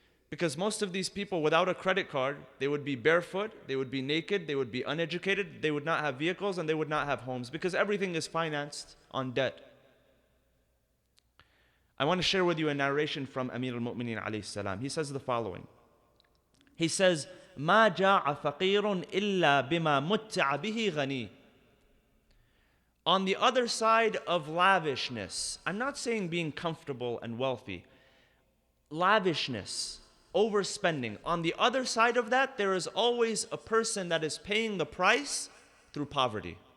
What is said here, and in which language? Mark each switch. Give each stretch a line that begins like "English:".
English: Because most of these people without a credit card, they would be barefoot, they would be naked, they would be uneducated, they would not have vehicles, and they would not have homes because everything is financed on debt. I want to share with you a narration from Amir al-Mu'mineen alayhi salam. He says the following. He says,
Arabic: مَا جَاعَ فَقِيرٌ إِلَّا بِمَا مُتَّعَ بِهِ غَنِي.
English: On the other side of lavishness, I'm not saying being comfortable and wealthy, lavishness, overspending. On the other side of that, there is always a person that is paying the price through poverty.